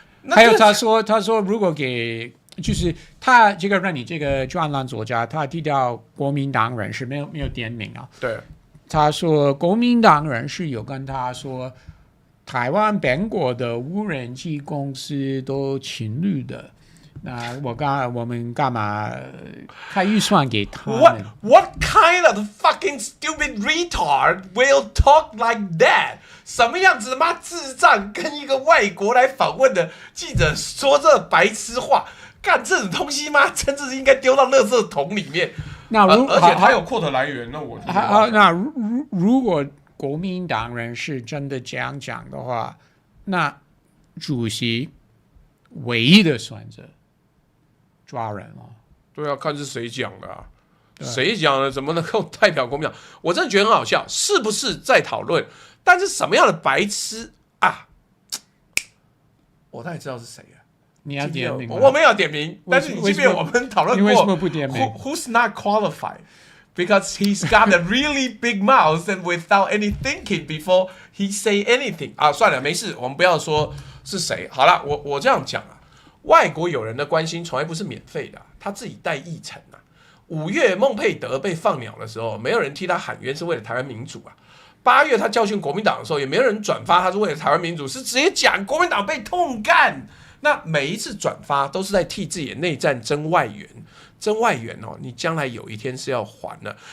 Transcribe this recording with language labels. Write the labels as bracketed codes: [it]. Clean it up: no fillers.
[zh] 还有他说如果就是他这个让你这个专栏作家，他提到国民党人士没有点名啊。对，他说国民党人士有跟他说，台湾本国的无人机公司都侵略的。那我们干嘛开预算给他们 [en] ？What kind of fucking stupid retard will talk like that？ [zh] 什么样子的妈智障跟一个外国来访问的记者说这白痴话？干这种东西吗？真的是应该丢到垃圾桶里面。而且他有quote来源，那我那如果国民党人是真的这样讲的话，那主席唯一的选择抓人了。对啊，看是谁讲的啊？谁讲的？怎么能够代表国民党？我真的觉得很好笑，是不是在讨论？但是什么样的白痴啊？我大概知道是谁啊。你要点名吗？我没有点名，但是即便我们讨论过，你为什么不点名 [en] ？Who's not qualified? Because he's got a really big mouth and without any thinking before he say anything [zh] 算了，没事，我们不要说是谁。好了，我这样讲啊，外国友人的关心从来不是免费的，他自己带议程啊。 5月孟佩德被放鸟的时候，没有人替他喊冤，是为了台湾民主啊。 8月他教训国民党的时候，也没有人转发他是为了台湾民主，是直接讲国民党被痛干。那每一次转发都是在替自己的内战争外援，争外援哦，你将来有一天是要还的。